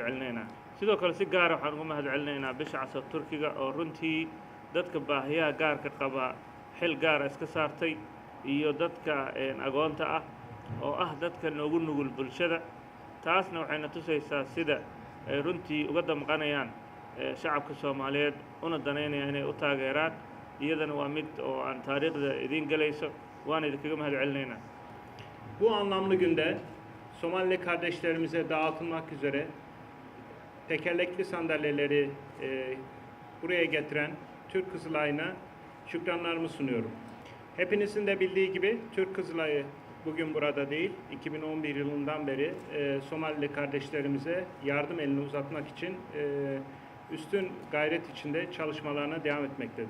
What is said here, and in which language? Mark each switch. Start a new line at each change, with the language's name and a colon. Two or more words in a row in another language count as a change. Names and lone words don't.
Somali: celinaynaa sidoo kale si gaara waxaan uga mahad celinaynaa bisha cas Turkiga oo runtii dadka baahiyaha gaarka qaba xil gaara iska saartay iyo dadka agoonta ah oo ah dadka noogu nugul bulshada taasna waxayna tusaysaa sida ay runtii uga damqanayaan shacabka Soomaaliyeed una danaynayaan inay u taageeraan iyadana waa mid oo aan taariikhda idin galayso waan idinkaga mahad celinaynaa
Turkish: Bu anlamlı günde Somali kardeşlerimize dağıtılmak üzere tekerlekli sandalyeleri buraya getiren Türk Kızılay'ına şükranlarımı sunuyorum. Hepinizin de bildiği gibi Türk Kızılay'ı bugün burada değil, 2011 yılından beri Somalili kardeşlerimize yardım elini uzatmak için üstün gayret içinde çalışmalarına devam etmektedir.